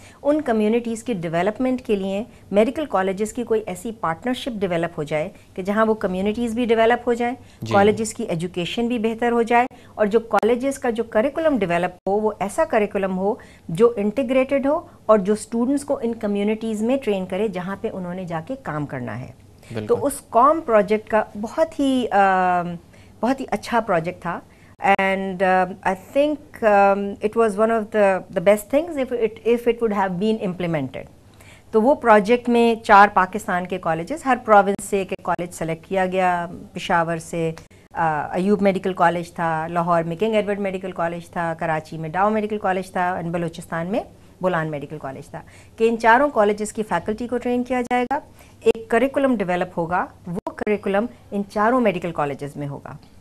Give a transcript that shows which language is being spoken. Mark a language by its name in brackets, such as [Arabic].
[Urdu] ان communities کی development کے لیے میڈیکل کالجز کی کوئی ایسی پارٹنرشپ ڈیولپ ہو جائے کہ جہاں وہ کمیونٹیز بھی ڈیولپ ہو جائیں، کالجز کی ایجوکیشن بھی بہتر ہو جائے، اور جو کالجز کا جو کریکولم ڈیولپ ہو وہ ایسا کریکولم ہو جو انٹیگریٹڈ ہو اور جو اسٹوڈنٹس کو ان کمیونٹیز میں ٹرین کرے جہاں پہ انہوں نے جا کے کام کرنا ہے. تو اس کام پروجیکٹ کا بہت ہی اچھا پروجیکٹ تھا. [English] And I think it was one of the best things if it would have been implemented. [Urdu] تو وہ پروجیکٹ میں 4 پاکستان کے کالجز، ہر پروونس سے ایک کالج سلیکٹ کیا گیا. پشاور سے ایوب میڈیکل کالج تھا، لاہور میں کنگ ایڈورڈ میڈیکل کالج تھا، کراچی میں ڈاؤ میڈیکل کالج تھا، اور بلوچستان میں بولان میڈیکل کالج تھا. کہ ان 4 کالجز کی فیکلٹی کو ٹرین کیا جائے گا، ایک کریکولم ڈیولپ ہوگا، وہ کریکولم ان 4 میڈیکل کالجز میں ہوگا.